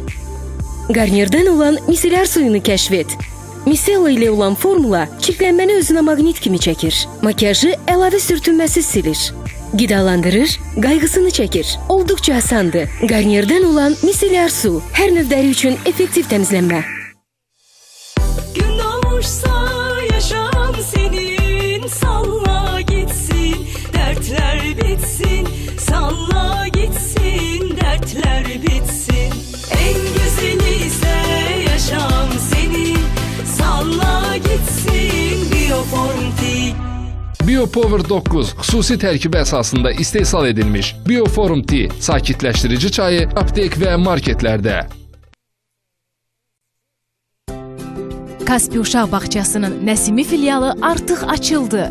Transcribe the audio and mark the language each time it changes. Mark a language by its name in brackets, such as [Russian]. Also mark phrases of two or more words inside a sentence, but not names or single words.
[Azerbaijani] Garnierdən olan misellər suyunu kəşf et. Misella ilə olan formula çirklənməni özünə maqnit kimi çəkir. Makyajı əlavə sürtünməsiz silir. Qidalandırır, qayğısını çəkir. Olduqca asandır. Garnierdən olan misellər su. Hər növ dəri üçün effektiv təmizlənmə. [Turkish] Gün doğmuşsa yaşam senin, salla gitsin, dertler bitsin, salla gitsin, dertler bitsin. En güzeli ise yaşam senin, salla gitsin, Bioform Tea. [Azerbaijani] BioPower 9 xüsusi tərkib əsasında istehsal edilmiş Bioform Tea sakitləşdirici çayı aptek və marketlərdə. Kaspi Uşaq Bağçasının Nəsimi filialı artıq açıldı.